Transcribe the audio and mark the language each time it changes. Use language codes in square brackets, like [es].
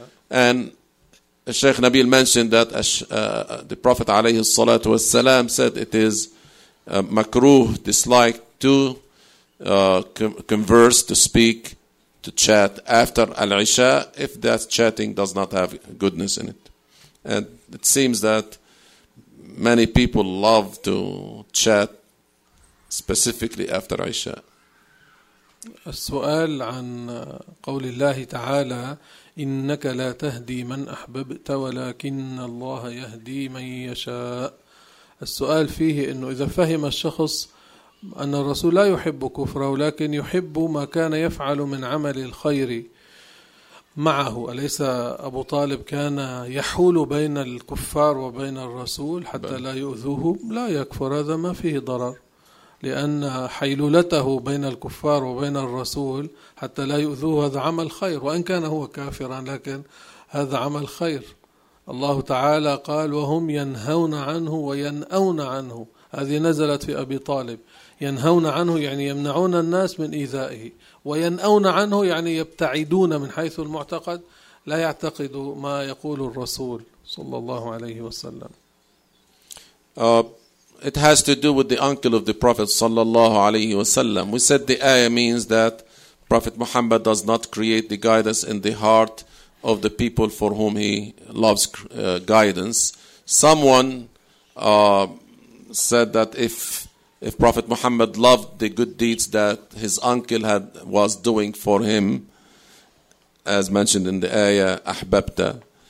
[en] And Sheikh Nabil mentioned that the Prophet [ar] عليه الصلاة والسلام [en] said it is makruh, dislike to converse, to speak, to chat after Al-Isha if that chatting does not have goodness in it. And it seems that many people love to chat specifically after Isha. [ar] السؤال عن قول الله تعالى إنك لا تهدي من أحببت ولكن الله يهدي من يشاء. السؤال فيه أنه إذا فهم الشخص أن الرسول لا يحب كفره ولكن يحب ما كان يفعل من عمل الخير معه، أليس أبو طالب كان يحول بين الكفار وبين الرسول حتى لا يؤذوه؟ لا يكفر، هذا ما فيه ضرر، لأن حيلولته بين الكفار وبين الرسول حتى لا يؤذوه هذا عمل خير، وإن كان هو كافرا لكن هذا عمل خير. الله تعالى قال وهم ينهون عنه وينأون عنه، هذه نزلت في أبي طالب. ينهون عنه يعني يمنعون الناس من إيذائه، وينأون عنه يعني يبتعدون من حيث المعتقد، لا يعتقد ما يقول الرسول صلى الله عليه وسلم. [en] It has to do with the uncle of the Prophet [ar] صلى الله عليه وسلم. [en] We said the ayah means that Prophet Muhammad does not create the guidance in the heart of the people for whom he loves guidance. Someone said that if Prophet Muhammad loved the good deeds that his uncle had was doing for him, as mentioned in the ayah, أحببته.